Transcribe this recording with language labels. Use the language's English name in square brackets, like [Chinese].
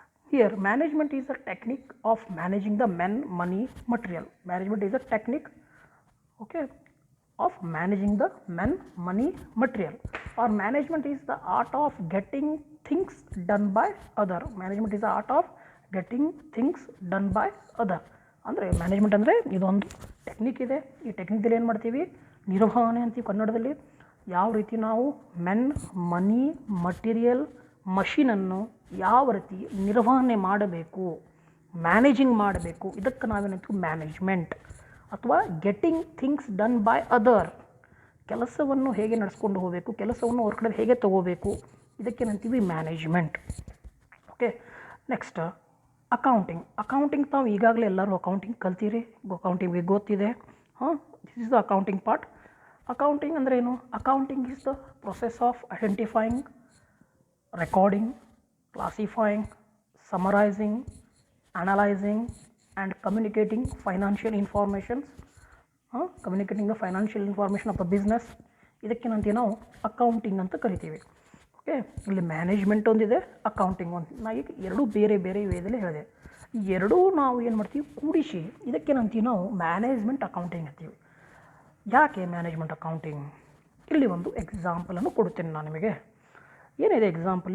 [English] Here, management is a technique of managing the men, money, material. Management is a technique, okay, of managing the men, money, material. Or management is the art of getting things done by other. Management is the art of getting things done by other. [Kannada] ಅಂದರೆ management ಅಂದರೆ ಇದೊಂದು technique ಇದೆ. ಈ ಟೆಕ್ನಿಕಲ್ಲಿ ಏನು ಮಾಡ್ತೀವಿ, ನಿರ್ವಹಣೆ ಅಂತೀವಿ ಕನ್ನಡದಲ್ಲಿ. ಯಾವ ರೀತಿ ನಾವು ಮೆನ್, ಮನಿ, ಮಟೀರಿಯಲ್, ಮಷೀನನ್ನು ಯಾವ ರೀತಿ ನಿರ್ವಹಣೆ ಮಾಡಬೇಕು, ಮ್ಯಾನೇಜಿಂಗ್ ಮಾಡಬೇಕು, ಇದಕ್ಕೆ ನಾವೇನಂತೀವಿ ಮ್ಯಾನೇಜ್ಮೆಂಟ್. ಅಥವಾ [English] getting things done by other, [Kannada] ಕೆಲಸವನ್ನು ಹೇಗೆ ನಡೆಸ್ಕೊಂಡು ಹೋಗಬೇಕು, ಕೆಲಸವನ್ನು ಅವ್ರ ಕಡೆ ಹೇಗೆ ತೊಗೋಬೇಕು, ಇದಕ್ಕೇನಂತೀವಿ ಮ್ಯಾನೇಜ್ಮೆಂಟ್. ಓಕೆ, ನೆಕ್ಸ್ಟ್ ಅಕೌಂಟಿಂಗ್ ತಾವು ಈಗಾಗಲೇ ಎಲ್ಲರೂ ಅಕೌಂಟಿಂಗ್ ಕಲ್ತೀರಿ, ಅಕೌಂಟಿಂಗ್ ಗೊತ್ತಿದೆ. [English] This is the accounting part. [Kannada] Accounting ಅಂದರೆ ಏನು? [English] Accounting is the process of identifying, recording, classifying, summarising, analysing and communicating financial informations, communicating the financial information of the business. [Kannada] ಇದಕ್ಕೇನಂತೀವಿ ನಾವು accounting ಅಂತ ಕರಿತೀವಿ. Okay, ಇಲ್ಲಿ management ಒಂದಿದೆ, accounting ಒಂದು. ನಾ ಈಗ ಎರಡೂ ಬೇರೆ ಬೇರೆ ವೇದಲ್ಲಿ ಹೇಳಿದೆ. ಈ ಎರಡೂ ನಾವು ಏನು ಮಾಡ್ತೀವಿ, ಕೂಡಿಸಿ ಇದಕ್ಕೇನಂತೀವಿ ನಾವು ಮ್ಯಾನೇಜ್ಮೆಂಟ್ ಅಕೌಂಟಿಂಗ್ ಅಂತೀವಿ. ಯಾಕೆ ಮ್ಯಾನೇಜ್ಮೆಂಟ್ ಅಕೌಂಟಿಂಗ್? ಇಲ್ಲಿ ಒಂದು ಎಕ್ಸಾಂಪಲನ್ನು ಕೊಡ್ತೇನೆ ನಾನು ನಿಮಗೆ. ಏನಿದೆ ಎಕ್ಸಾಂಪಲ್?